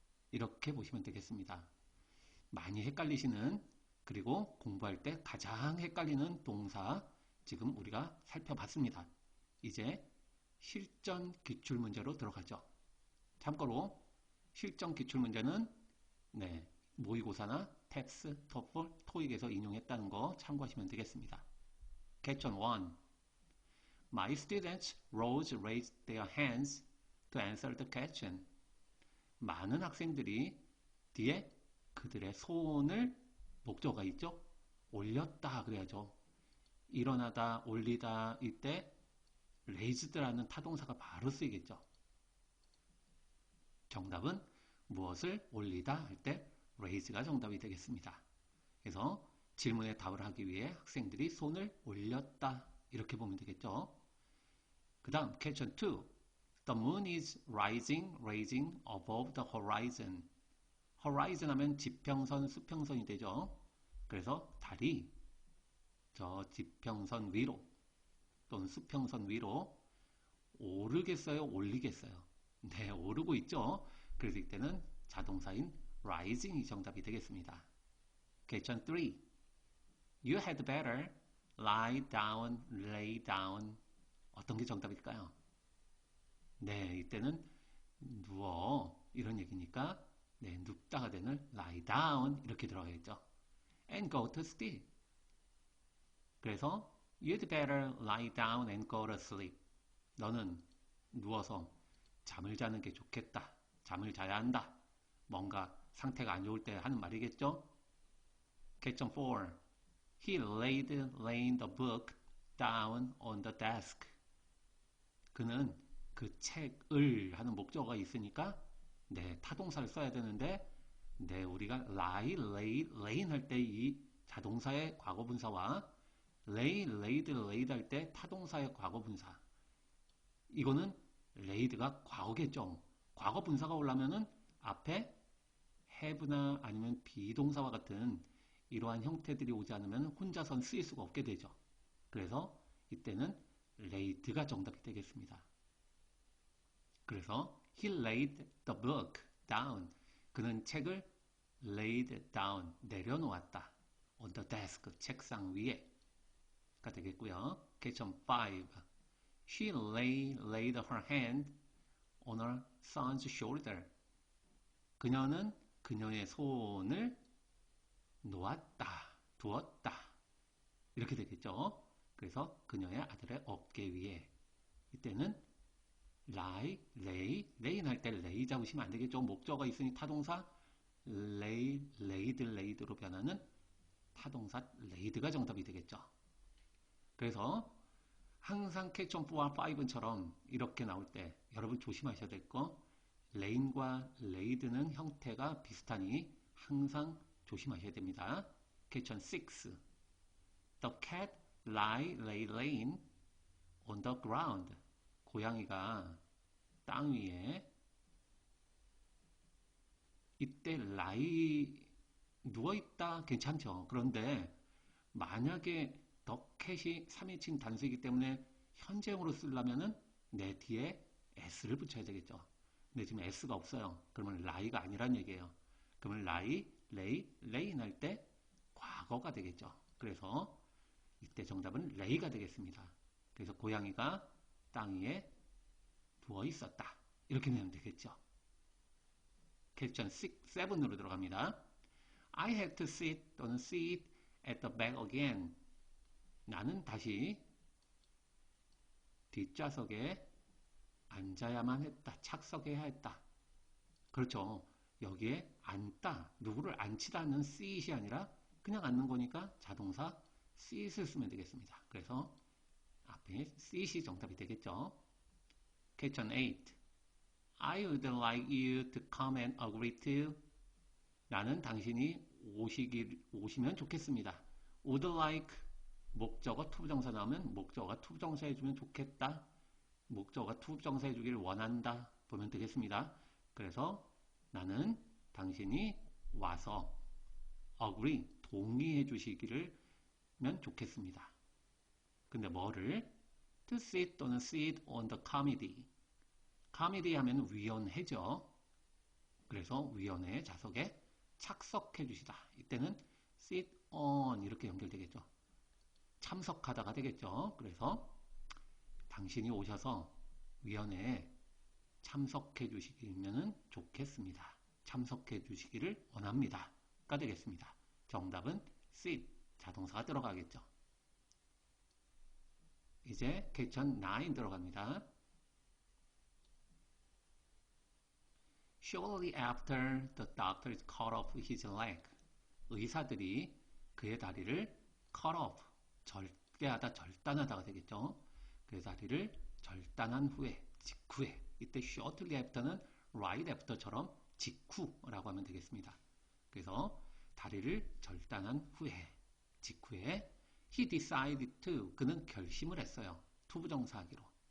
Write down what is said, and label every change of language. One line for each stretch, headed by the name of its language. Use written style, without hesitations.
Korean: 이렇게 보시면 되겠습니다. 많이 헷갈리시는 그리고 공부할 때 가장 헷갈리는 동사 지금 우리가 살펴봤습니다. 이제 실전 기출문제로 들어가죠. 참고로 실전 기출문제는 모의고사나 텍스, 토플, 토익에서 인용했다는 거 참고하시면 되겠습니다.
English: Question 1. My students rose raised their hands to answer the question.
Korean: 많은 학생들이 뒤에 그들의 손을 목적어가 있죠? 올렸다 그래야죠. 일어나다, 올리다 이때 raised라는 타동사가 바로 쓰이겠죠. 정답은 무엇을 올리다 할 때 raise가 정답이 되겠습니다. 그래서 질문에 답을 하기 위해 학생들이 손을 올렸다 이렇게 보면 되겠죠. 그 다음
English: question 2. The moon is rising, raising above the horizon.
Korean: horizon 하면 지평선, 수평선이 되죠. 그래서 달이 저 지평선 위로 또는 수평선 위로 오르겠어요? 올리겠어요? 오르고 있죠. 그래서 이때는 자동사인 rising이 정답이 되겠습니다.
English: Question 3. You had better lie down, lay down.
Korean: 어떤 게 정답일까요? 이때는 누워 이런 얘기니까 눕다가 되는 lie down 이렇게 들어가겠죠.
English: And go to sleep. 그래서 you'd better lie down and go to sleep.
Korean: 너는 누워서 잠을 자는 게 좋겠다. 잠을 자야 한다. 뭔가 상태가 안 좋을 때 하는 말이겠죠.
English: Question 4. He laid the book down on the desk.
Korean: 그는 그 책을 하는 목적어가 있으니까 타동사를 써야 되는데 우리가 lie, laying 할 때 이 자동사의 과거분사와 laid 할 때 타동사의 과거분사 이거는 laid가 과거겠죠. 과거 분사가 오려면은 앞에 have나 아니면 비동사와 같은 이러한 형태들이 오지 않으면 혼자선 쓰일 수가 없게 되죠. 그래서 이때는 laid가 정답이 되겠습니다.
English: 그래서 he laid the book down.
Korean: 그는 책을 laid down, 내려놓았다.
English: on the desk,
Korean: 책상 위에가 되겠고요.
English: question 5. She laid her hand on her son's shoulder.
Korean: 그녀는 그녀의 손을 놓았다, 두었다. 이렇게 되겠죠. 그래서 그녀의 아들의 어깨 위에. 이때는 lay 할 때 lay 잡으시면 안 되겠죠. 목적어가 있으니 타동사 laid로 변하는 타동사 laid가 정답이 되겠죠. 그래서 항상 캐션 4와 5처럼 이렇게 나올 때 여러분 조심하셔야 될 거, lay과 laid는 형태가 비슷하니 항상 조심하셔야 됩니다. 캐션 6.
English: The cat lay laying on the ground.
Korean: 고양이가 땅 위에. 이때 lie 누워있다 괜찮죠. 그런데 만약에 the cat이 3인칭 단수이기 때문에 현재형으로 쓰려면은 내 뒤에 s를 붙여야 되겠죠. 근데 지금 s가 없어요. 그러면 lie가 아니란 얘기예요. 그러면 laying 할 때 과거가 되겠죠. 그래서 이때 정답은 lay가 되겠습니다. 그래서 고양이가 땅 위에 누워 있었다. 이렇게 내면 되겠죠. 퀘스천 7으로 들어갑니다.
English: I have to sit 또는 sit at the back again.
Korean: 나는 다시 뒷좌석에 앉아야만 했다. 착석해야 했다. 그렇죠. 여기에 앉다. 누구를 앉히다 는 sit이 아니라 그냥 앉는 거니까 자동사 sit을 쓰면 되겠습니다. 그래서 앞에 sit이 정답이 되겠죠. 퀘스천 8.
English: I would like you to come and agree to.
Korean: 나는 당신이 오시면 좋겠습니다. would like 목적어 투부정사 나오면 목적어가 투부정사 해주면 좋겠다. 목적어가 투부정사 해주기를 원한다. 보면 되겠습니다. 그래서 나는 당신이 와서 agree 동의해 주시기를면 좋겠습니다.
English: 근데 뭐를? to sit 또는 sit on the committee.
Korean: committee 하면 위원회죠. 그래서 위원회 좌석에 착석해 주시다. 이때는 sit on 이렇게 연결되겠죠. 참석하다가 되겠죠. 그래서 당신이 오셔서 위원회에 참석해 주시기면 좋겠습니다. 참석해 주시기를 원합니다. 가 되겠습니다. 정답은 sit 자동사가 들어가겠죠. 이제 퀘스천 9 들어갑니다.
English: Shortly after the doctor cut off his leg.
Korean: 의사들이 그의 다리를 cut off, 절개하다, 절단하다가 되겠죠. 그의 다리를 절단한 후에, 직후에. 이때 shortly after는 right after처럼 직후라고 하면 되겠습니다. 그래서 다리를 절단한 후에, 직후에
English: he decided to,
Korean: 그는 결심을 했어요. 투부정사하기로.